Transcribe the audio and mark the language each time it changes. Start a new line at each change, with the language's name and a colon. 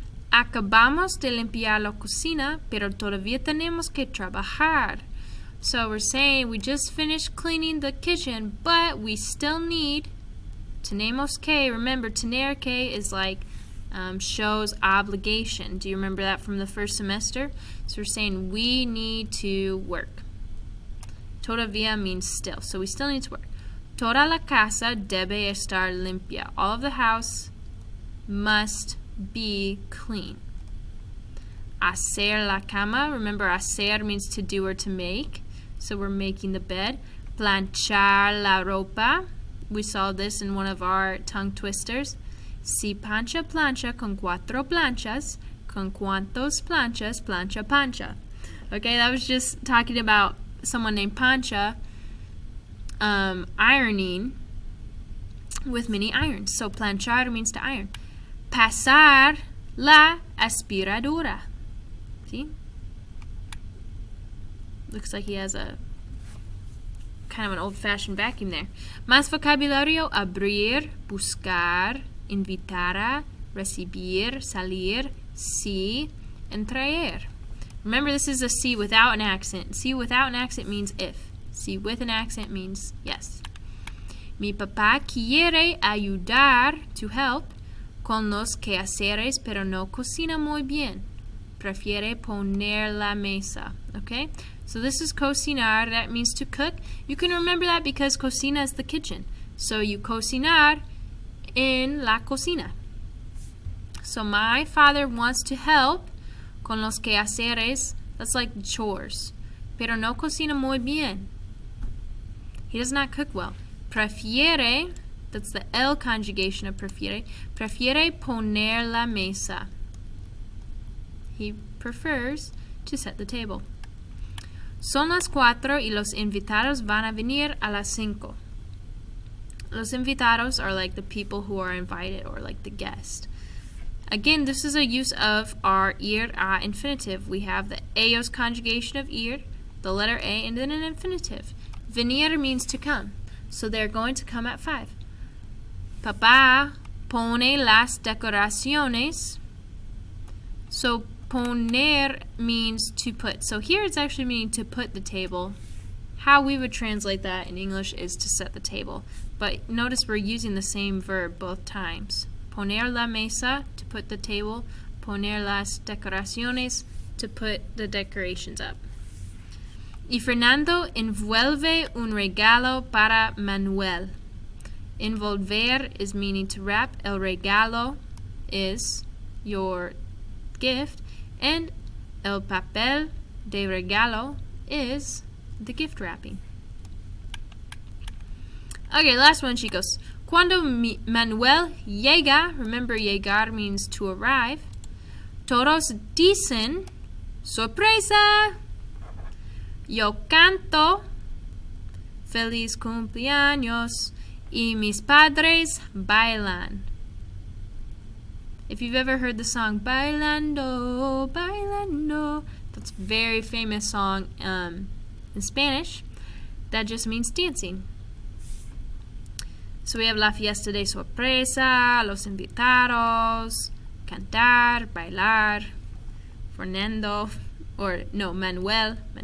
Spanish: Acabamos de limpiar la cocina, pero todavía tenemos que trabajar.
English: So we're saying we just finished cleaning the kitchen, but we still need,
Spanish: tenemos que,
English: remember, tener que is like shows obligation. Do you remember that from the first semester? So we're saying we need to work. Todavía means still, so we still need to work.
Spanish: Toda la casa debe estar limpia.
English: All of the house must be clean.
Spanish: Hacer la cama.
English: Remember, hacer means to do or to make. So we're making the bed.
Spanish: Planchar la ropa.
English: We saw this in one of our tongue twisters.
Spanish: Si plancha plancha con cuatro planchas, con cuantos planchas, plancha pancha.
English: Okay, that was just talking about someone named Pancha ironing with many irons. So planchar means to iron.
Spanish: Pasar la aspiradora.
English: See? Looks like he has a kind of an old-fashioned vacuum there.
Spanish: Más vocabulario: abrir, buscar, invitar a, recibir, salir, sí,
English: and
Spanish: traer.
English: Remember, this is a sí without an accent. Sí without an accent means if. Sí with an accent means yes.
Spanish: Mi papá quiere ayudar,
English: to help,
Spanish: con los quehaceres, pero no cocina muy bien. Prefiere poner la mesa.
English: Okay? So this is cocinar. That means to cook. You can remember that because cocina is the kitchen. So you
Spanish: cocinar en la cocina.
English: So my father wants to help
Spanish: con los quehaceres.
English: That's like chores.
Spanish: Pero no cocina muy bien.
English: He does not cook well. Prefiere, that's the el conjugation of prefiere.
Spanish: Prefiere poner la mesa.
English: He prefers to set the table.
Spanish: Son las 4 y los invitados van a venir a las 5. Los invitados
English: are like the people who are invited, or like the guest. Again, this is a use of our ir a infinitive. We have the ellos conjugation of ir, the letter A, and then an infinitive. Venir means to come. So they're going to come at 5.
Spanish: Papá pone las decoraciones.
English: So poner means to put. So here it's actually meaning to put the table. How we would translate that in English is to set the table. But notice we're using the same verb both times.
Spanish: Poner la mesa,
English: to put the table.
Spanish: Poner las decoraciones,
English: to put the decorations up.
Spanish: Y Fernando envuelve un regalo para Manuel.
English: Envolver is meaning to wrap. El regalo is your gift. And
Spanish: el papel de regalo
English: is the gift wrapping. Okay, last one,
Spanish: chicos. Cuando Manuel llega,
English: remember
Spanish: llegar
English: means to arrive,
Spanish: todos dicen, sorpresa. Yo canto, feliz cumpleaños, y mis padres bailan.
English: If you've ever heard the song Bailando, Bailando, that's a very famous song in Spanish. That just means dancing. So we have
Spanish: la fiesta de sorpresa, los invitados, cantar, bailar, Fernando,
English: or no,
Spanish: Manuel.